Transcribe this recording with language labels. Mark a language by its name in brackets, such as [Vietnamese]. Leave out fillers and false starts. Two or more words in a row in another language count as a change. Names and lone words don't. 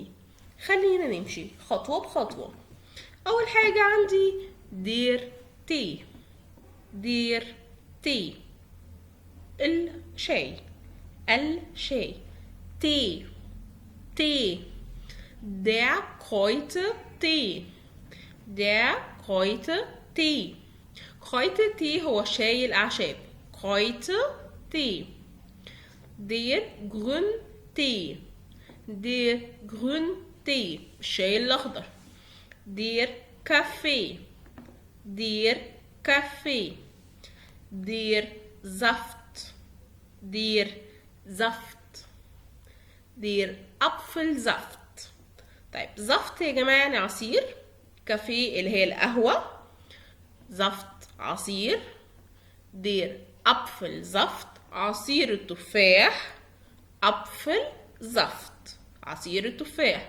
[Arabic] خلينا نمشي خطوة بخطوة. أول حاجة عندي [German] der Tee. der Tee [Arabic] الشاي. [German] الشاي Tee. Tee der Kräutertee. der Kräutertee. Kräutertee [Arabic] هو شاي الأعشاب. [German] Kräutertee. der Grüntee. der Grüntee الشاي الأخضر. der Kaffee. der Kaffee. der Saft. der Saft. der Apfelsaft. [Arabic] طيب زفت يا جماعة يعني عصير. كافيه اللي هي القهوة. زفت عصير. [German] der Apfel Saft [Arabic] عصير التفاح. [German] Apfel Saft [Arabic] عصير التفاح.